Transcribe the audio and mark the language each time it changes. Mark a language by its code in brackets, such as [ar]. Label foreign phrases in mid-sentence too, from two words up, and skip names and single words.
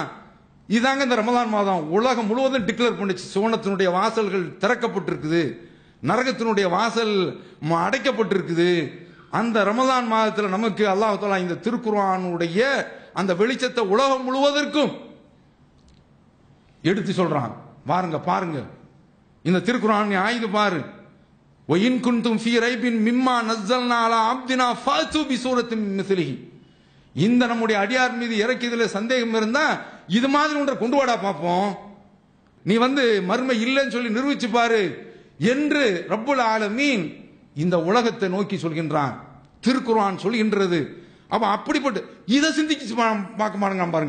[ta] இதாங்க இந்த ரமலான் மாதம் உலகம் முழுவதும் டிக்ளேர் பண்ணிச்சு, சுவனத்தினுடைய வாசல்கள் திறக்கப்பட்டிருக்குது, நரகத்தினுடைய வாசல் அடைக்கப்பட்டிருக்குது. அந்த ரமதான் மாதத்தில் நமக்கு [ar] الله تعالى [ta] இந்த திருக்குர்ஆனுடைய அந்த வெளிச்சத்தை உலகம் முழுவதற்கும் எடுத்து சொல்றான். வாருங்க பாருங்க, இந்த திருக்குர்ஆன் ஆயுத பாரு. [ar] وَإِن كُنتُمْ فِي رَيْبٍ مِّمَّا نَزَّلْنَا عَلَى عَبْدِنَا فَأْتُوا بِسُورَةٍ مِّن مِثْلِهِ. [ta] இந்த நம்முடைய அடியார் மீது இறக்கியதுல சந்தேகம் இருந்தா இது மாதிரி ஒன்றை கொண்டு வாடா பார்ப்போம், நீ மர்மை இல்லைன்னு சொல்லி நிரூபிச்சு பாரு என்று [ar] رب العالمين [ta] இந்த உலகத்தை நோக்கி சொல்கின்றான். திருக்குர்ஆன் சொல்கின்றது. அப்ப அப்படிப்பட்ட இதை சிந்திச்சு பார்க்க மாட்டேங்க பாருங்க.